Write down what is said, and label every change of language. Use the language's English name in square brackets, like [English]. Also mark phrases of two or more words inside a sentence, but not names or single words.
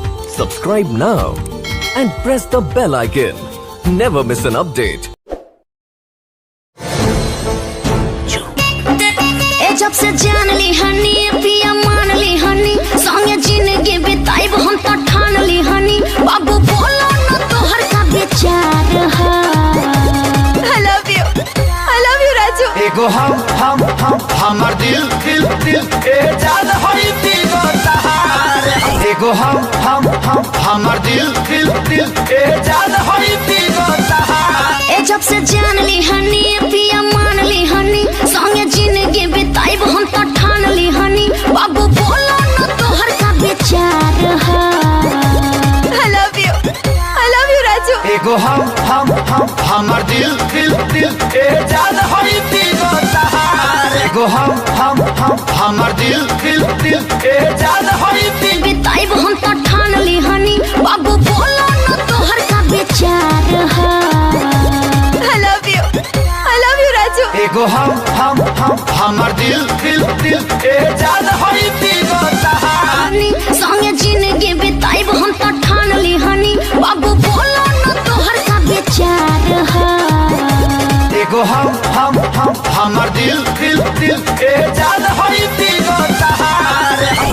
[English] Subscribe now and press the bell icon. Never miss an update. [Bhojpuri] जब से जान ली हनी पिया मान ली हनी संगे जिंदगी बिताइब हम तो ठान ली हनी बाबू बोलो न तोहर का विचार है। [English] I love you राजू। [Bhojpuri] एगो हमर दिल दिल दिल ए जान होई तीगो तहार। एगो हमर दिल दिल दिल ए जान होई तीगो तहार। ए जब से जान ली हनी पिया मान ली हनी संगे जिंदगी बिताइब हम तो ठान ली हनी बाबू बोलो न तोहर का विचार है। [English] I love you राजू। [Bhojpuri] एगो हमर दिल दिल दिल ए जान होई तीगो तहार। एगो हमर दिल दिल दिल ए जान होई तीगो बिताइब हम तो ठान ली हनी बाबू बोलो न तोहर का विचार है। [English] I love you राजू। [Bhojpuri] एगो हमर दिल दिल दिल ए जान होई तीगो तहार। संगे जिंदगी बिताइब हम तो ठान ली हनी बाबू बोलो न तोहर का विचार है। एगो हमर दिल दिल दिल ए जान होई तीगो तहार।